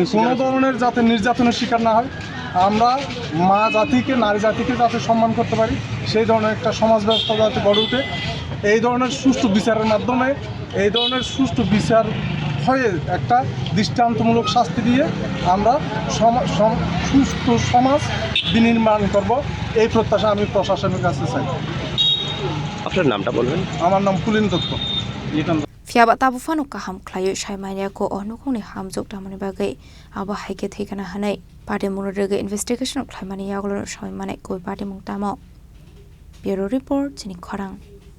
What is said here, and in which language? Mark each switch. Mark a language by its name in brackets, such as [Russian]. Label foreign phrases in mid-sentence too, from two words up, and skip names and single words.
[Bangla] কোনো ধরনের যাতে নির্যাতনের শিকার না হয় আমরা মা জাতিকে নারী জাতিকে যাতে সম্মান করতে পারি সেই ধরনের একটা সমাজ ব্যবস্থা যাতে গড়ে ওঠে এই ধরনের সুষ্ঠু বিচারের মাধ্যমে এই ধরনের সুষ্ঠু বিচার নির্ভয়ে একটা দৃষ্টান্তমূলক শাস্তি দিয়ে আমরা সুস্থ সমাজ বিনির্মাণ করব, এই প্রত্যাশা আমি প্রশাসনের কাছে চাই। আপনার নামটা বলবেন। আমার নাম কুলিন দত্ত। [Kok Borok] Fiaba tabu fanu kaham klayu shaimania ko onukuni hamjuk damani bagai aba haike thikana hanai party munurege investigation khlaimani yaglo shaimane koi party mungtamo. [English] Bureau report [Kok Borok] chini khorang.